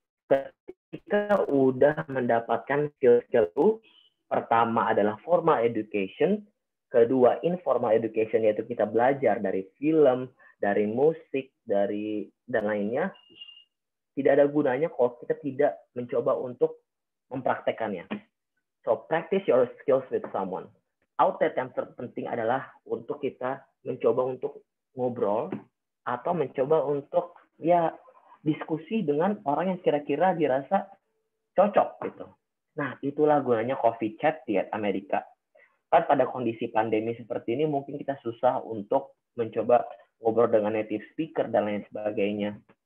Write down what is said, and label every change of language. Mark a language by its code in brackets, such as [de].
[id] Ketika udah mendapatkan skill-skill itu, pertama adalah formal education, kedua informal education, yaitu kita belajar dari film, dari musik, dari dan lainnya. Tidak ada gunanya kalau kita tidak mencoba untuk mempraktekannya. [en] So, practice your skills with someone. [id] Outlet yang terpenting adalah untuk kita mencoba untuk ngobrol atau mencoba untuk diskusi dengan orang yang kira-kira dirasa cocok gitu. Nah, itulah gunanya coffee chat di Amerika. Kan pada kondisi pandemi seperti ini mungkin kita susah untuk mencoba ngobrol dengan native speaker dan lain sebagainya.